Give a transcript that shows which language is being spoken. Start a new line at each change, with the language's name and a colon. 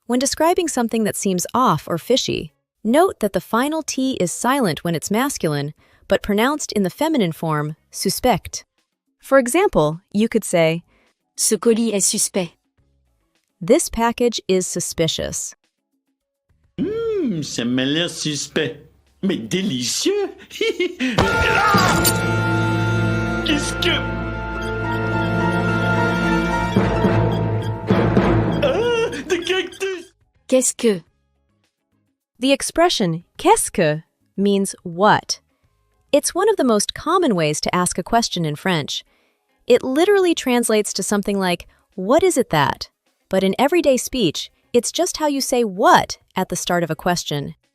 English: when describing something that seems off or fishy, note that the final T is silent when it's masculine, but pronounced in the feminine form, suspect. For example, you could say,
French: Ce colis est suspect.
English: this package is suspicious.
French: Ça m'a l'air suspect, mais délicieux. Qu'est-ce que... Des cactus. Qu'est-ce que?
English: The expression qu'est-ce que means what. It's one of the most common ways to ask a question in French. It literally translates to something like, what is it that? But in everyday speech, it's just how you say what at the start of a question.